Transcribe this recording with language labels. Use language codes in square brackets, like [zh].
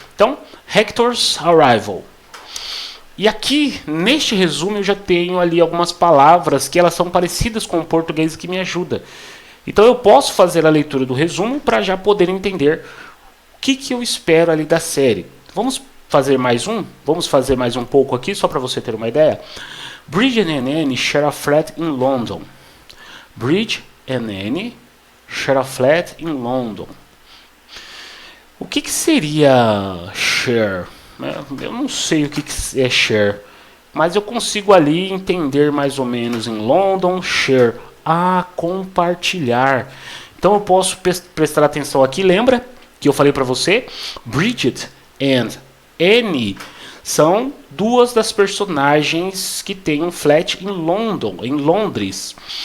[pt] Então, Hector's Arrival. E aqui, neste resumo, eu já tenho ali algumas palavras que elas são parecidas com o português que me ajuda. Então eu posso fazer a leitura do resumo para já poder entender o que eu espero ali da série. Vamos fazer mais um? Vamos fazer mais um pouco aqui, só para você ter uma ideia. [en] Bridge and Annie share a flat in London. Bridge and Annie share a flat in London. [pt] O que seria share? Eu não sei o que é share, mas eu consigo ali entender mais ou menos em London, share, compartilhar. Então eu posso prestar atenção aqui, lembra que eu falei para você, Bridget and Annie, são duas das personagens que tem um flat em Londres.